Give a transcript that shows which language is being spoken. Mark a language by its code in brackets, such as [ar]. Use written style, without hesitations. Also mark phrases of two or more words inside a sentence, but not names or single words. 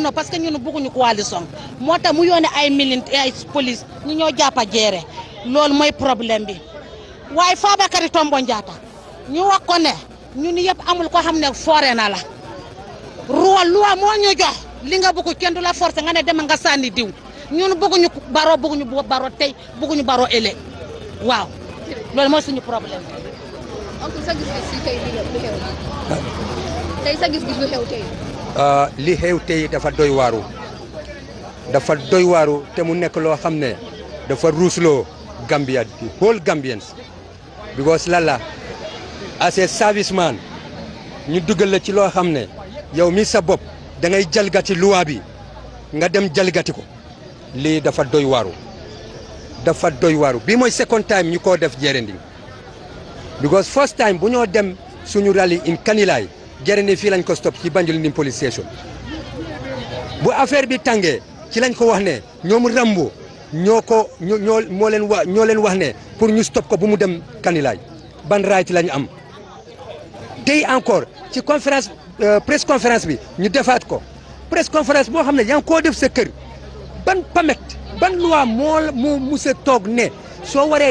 [wo] no [fr] parce que [wo] ñun bëgguñu coalition moo tax mu yónnee ay militaire ay police ñu ñoo jàppa Jere loolu mooy problème bi waaye Fabakary Tombong Jatta ñu wax ko ne ñun yëpp amul ko xam ne foore na la loi moo ñu jox li nga bëgg kenn du la forcer nga ne dem nga sànni diw ñun bëgguñu Baro bëgguñu Baro tey bëgguñu Baro ëllëg waaw loolu mooy suñu problème. ok sa gis-gis si tey lu xew tey sa gis-gis lu xew tey. li xew tey dafa doy waaru te mu nekk loo xam ne dafa ruusloo Gambia [en] the whole Gambians because [wo] lala [en] as a serviceman [wo] ñu dugal la ci loo xam ne yow mi sa bopp da ngay jalgati loi bi nga dem jalgati ko lii dafa doy waaru bi mooy second time ñu ko def Jerending because first time bu ñoo dem suñu rally in Kanilai Jerending fii lañ ko stop ci Banjul [en] police station [wo] bu affaire bi tàngee ci lañ ko wax ne ñoom Rambo ñoo leen wax ne pour ñu stop ko bu mu dem Kanilaay ban right la ñu am tey encore ci [fr] conférence presse conférence [wo] bi ñu defaat ko [fr] presse conférence [wo] boo xam ne yaa ngi koo def sa kër ban pamet ban loi moo musa toog ne soo waree